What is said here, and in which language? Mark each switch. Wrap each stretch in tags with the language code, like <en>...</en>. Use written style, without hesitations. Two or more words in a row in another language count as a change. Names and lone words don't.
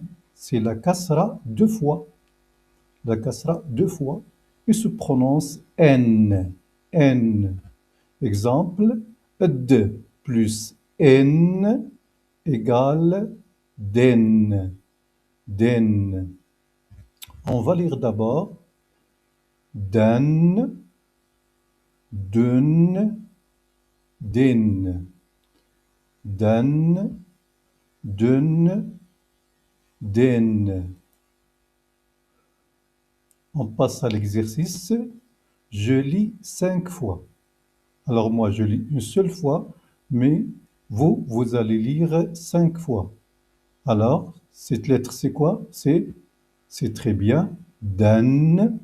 <fr>C'est la kasra deux fois. La kasra deux fois. Et se prononce N. N. Exemple, D plus N égale den. Den. On va lire d'abord</fr> <ar>dan, dun, din. Dan, dun, din.</ar> <fr>On passe à l'exercice. Je lis 5 fois. Alors moi, je lis une seule fois, mais vous allez lire 5 fois. Alors, cette lettre, c'est quoi? C'est très bien. Dan.</fr>